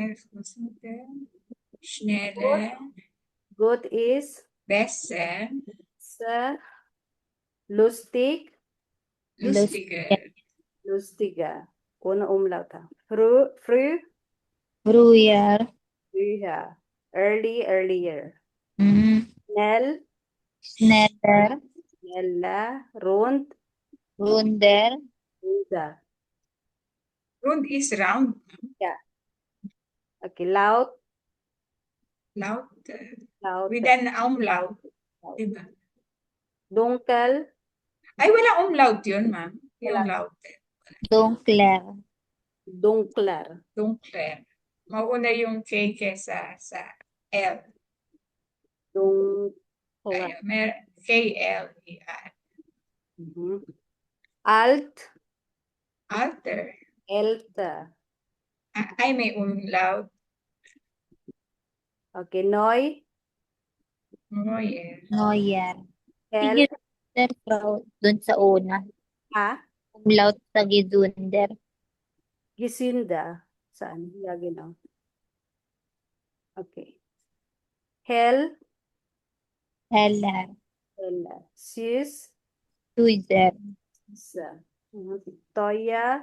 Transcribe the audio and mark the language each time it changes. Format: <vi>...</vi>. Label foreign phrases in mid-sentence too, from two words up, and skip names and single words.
<de>Schneller. Gut ist. Besser. Lustig. Lustiger. Lustiger. Ohne Umlaut. Früh. Früher. Früher.</de> <en>Early, earlier.</en> <de>Schnell. Schneller. Schneller. Rund. Runder. Runder.</de> <en>Rund is round.</en> <de>Okay, laut. Laut. Laut.</de> <en>With an umlaut.</en> <tl>Diba?</tl> <de>Dunkel.</de> <tl>Ay, wala umlaut yun, ma'am. Yung Wala.</tl> <de>laut. Dunkler. Dunkler. Dunkler.</de> <tl>Mauna yung K kesa sa L.</tl> <de>Dunkler. K-L-E-R. Alt. Alter. Älter.</de> <tl>Ay, may umlaut.</tl> <de>Okay, neu. Neuer. Neuer. Hell.</de> <tl>Gesunder pro dun sa una. Ha? Umlaut sa gesunder.</tl> <de>Gesünder. Saan? Ja, genau. Okay. Hell. Heller. Heller. Süß. Süßer. Süßer. Teuer.</de>